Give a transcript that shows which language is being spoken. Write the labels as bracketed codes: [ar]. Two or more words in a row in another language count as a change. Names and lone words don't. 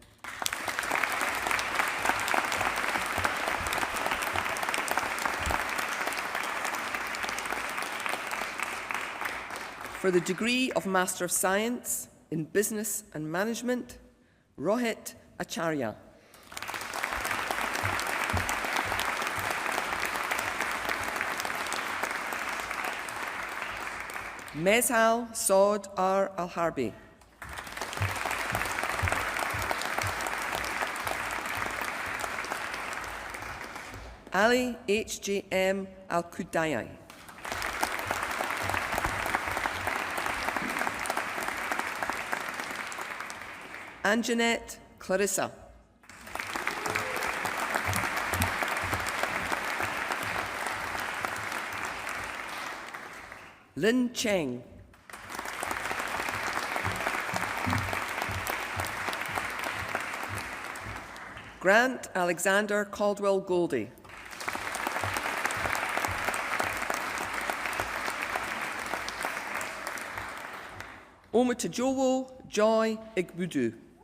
[en] For the degree of Master of Science in Business and Management, Rohit Acharya. Mezhal Saud R. Al-Harbi. Ali H.J.M. Al-Kudayai. Anjanette Clarissa. Lin Cheng. Grant Alexander Caldwell Goldie. Omutajowo Joy Igbudu.